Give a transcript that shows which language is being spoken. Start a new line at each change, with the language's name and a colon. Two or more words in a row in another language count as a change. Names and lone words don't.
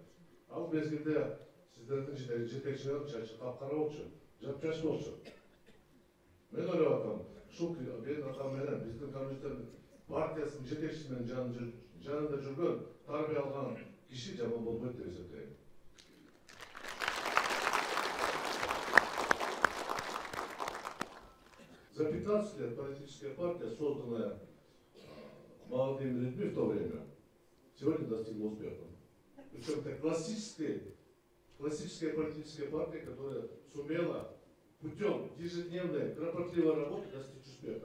Kyrgyz: Ал мезгилде сиздердин жетекчилер чачы капкара болчу, жапжаш болчу. Мен ойлоп атам, ушул менин атам менен биздин коммунисттер партиясынын жетекчиси менен жанында жүргөн, тарбия алган киши жаман болбойт деп эсептейм.
Russian: За 15 лет политическая партия, созданная молодыми людьми в то время, сегодня достигла успеха. Причем это классическая политическая партия, которая сумела путем ежедневной кропотливой работы достичь успеха.